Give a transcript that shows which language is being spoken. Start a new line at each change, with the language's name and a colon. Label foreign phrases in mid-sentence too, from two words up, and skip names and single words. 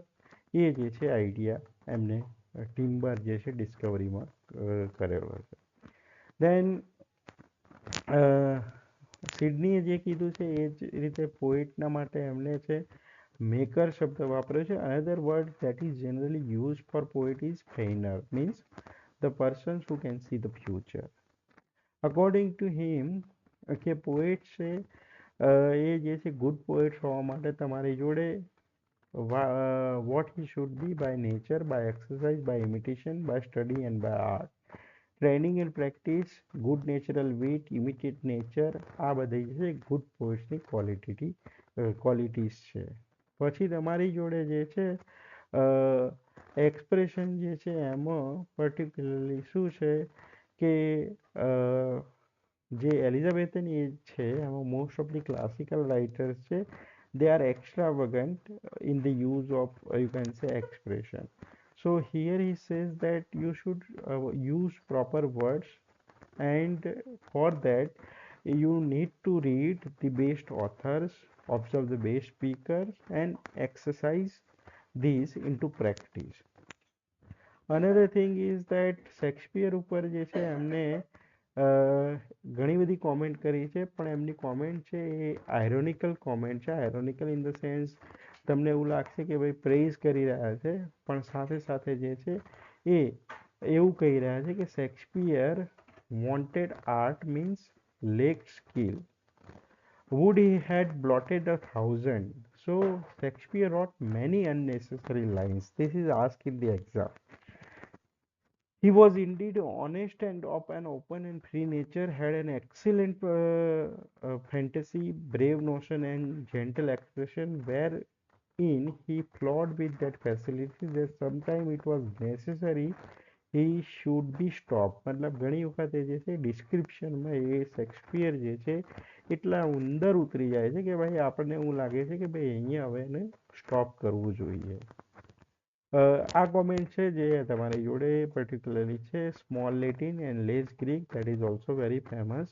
Gujarati: એ જે છે આઈડિયા એમને ટિમ્બર જે છે ડિસ્કવરીમાં કરેલો છે. દેન સિડનીએ જે કીધું છે એ જ રીતે પોએટના માટે એમને છે મેકર શબ્દ વાપર્યો છે.
English: another word that is generally used for poet is feigner, means the persons who can see the future. According to him,
Gujarati: કે પોએટ છે એ જે છે
English: good poets
Gujarati: હોવા માટે તમારી જોડે
English: what he should be by nature, by exercise, by imitation, by study and by art. training and practice, good natural wit, imitate nature,
Gujarati: આ બધી છે
English: good pointsની qualities છે.
Gujarati: પછી તમારી જોડે જે છે
English: એક્સપ્રેશન
Gujarati: જે છે એમાં
English: પર્ટિક્યુલરલી
Gujarati: શું છે કે જે
English: Elizabethan age
Gujarati: છે એમાં
English: most of the classical writers છે they are extravagant in the use of you can say expression. So here he says that you should use proper words, and for that you need to read the best authors, observe the best speakers, and exercise these into practice. Another thing is that
Gujarati: શેક્સપિયર ઉપર જે છે એમને ઘણી બધી કોમેન્ટ કરી છે, પણ એમની કોમેન્ટ છે એ
English: ironical comment
Gujarati: છે.
English: ironical in the sense
Gujarati: તમને એવું લાગશે કે ભાઈ પ્રેઝ કરી રહ્યા છે, પણ સાથે સાથે જે છે એ એવું કહી રહ્યા છે કે શેક્સપિયર
English: wanted art means lacked skill. Would he had blotted 1,000? So Shakespeare wrote many unnecessary lines. This is asked in the exam. He was indeed honest and of an open and free nature, had an excellent fantasy, brave notion, and gentle expression, wherein he flowed with that facility that sometimes it was necessary he should be stopped.
Gujarati: મતલબ ઘણી વખતે જે છે ડિસ્ક્રિપ્શનમાં એ શેક્સપિયર જે છે એટલા ઉંદર ઉતરી જાય છે કે ભાઈ આપણને એવું લાગે છે કે ભાઈ અહીંયા હવે એને સ્ટોપ કરવું જોઈએ. આ કોમેન્ટ છે જે તમારી જોડે
English: પર્ટિક્યુલરલી છે small Latin and less Greek that is also very famous.